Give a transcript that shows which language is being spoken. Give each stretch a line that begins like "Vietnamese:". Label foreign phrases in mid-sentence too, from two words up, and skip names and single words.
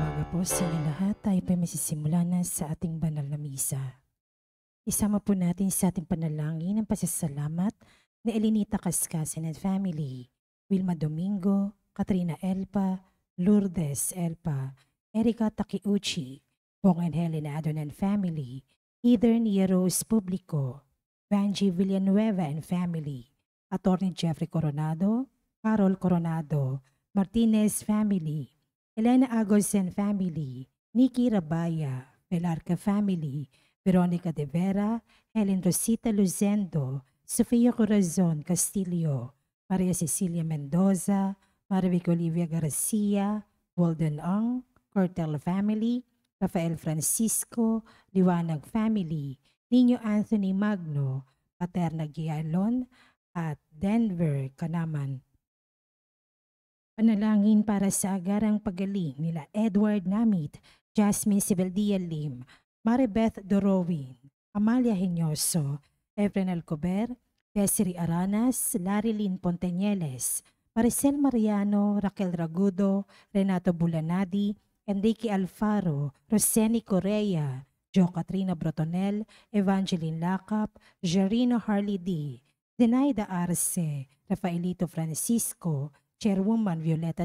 Filipino: po sa inyo lahat, tayo po masisimula na sa ating banal na misa. Isama po natin sa ating panalangin ang pasasalamat ni Elinita Cascasen
English: and family,
Filipino: Wilma Domingo, Katrina Elpa, Lourdes Elpa, Erika Takiuchi, Bong and Helen Adon
English: and family,
Filipino: Ethan Rose Publico, Vanji Villanueva
English: and family,
Filipino: Attorney Jeffrey Coronado, Carol Coronado, Martinez family, Elena Agos
English: and family,
Filipino: Nikki Rabaya, Velarca family, Veronica De Vera, Helen Rosita Luzendo, Sofia Corazon Castillo, Maria Cecilia Mendoza, Marvic Olivia Garcia, Walden Ong, Cortel family, Rafael Francisco, Liwanag family, Nino Anthony Magno, Paterna Gialon, at Denver, Kanaman. Panalangin para sa agarang pagaling nila Edward Namit, Jasmine Sibeldia Lim, Maribeth Dorowin, Amalia Henyoso, Efren Alcober, Desiree Aranas, Larilyn Ponteñeles, Maricel Mariano, Raquel Ragudo, Renato Bulanadi, Enrique Alfaro, Roseni Correa, Jo Katrina Brotonel, Evangeline Lacap, Jarino Harley D, Zenaida Arce, Rafaelito Francisco, Chairwoman Violeta